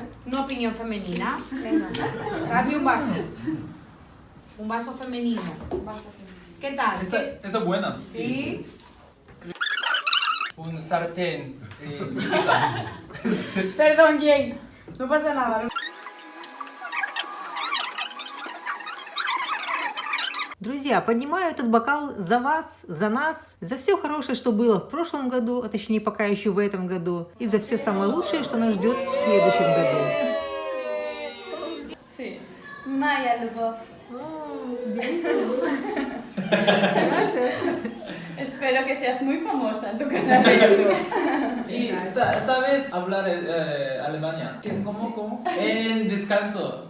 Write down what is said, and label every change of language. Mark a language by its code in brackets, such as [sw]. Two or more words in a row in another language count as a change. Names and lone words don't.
[es] Una opinión femenina. Venga, dadme un vaso. Un vaso femenino. ¿Qué tal? Esta buena. ¿Sí? Un sartén típica. Perdón, Jane. No pasa nada. [ru] Друзья, поднимаю этот бокал за вас, за нас, за все хорошее, что было в прошлом году, а точнее пока еще в этом году, и за все самое лучшее, что нас ждет в следующем году. [es] Sí. Maya Lubov. Gracias. Espero que seas muy famosa en tu canal de YouTube. ¿Y sabes hablar Alemania? ¿Cómo? En descanso.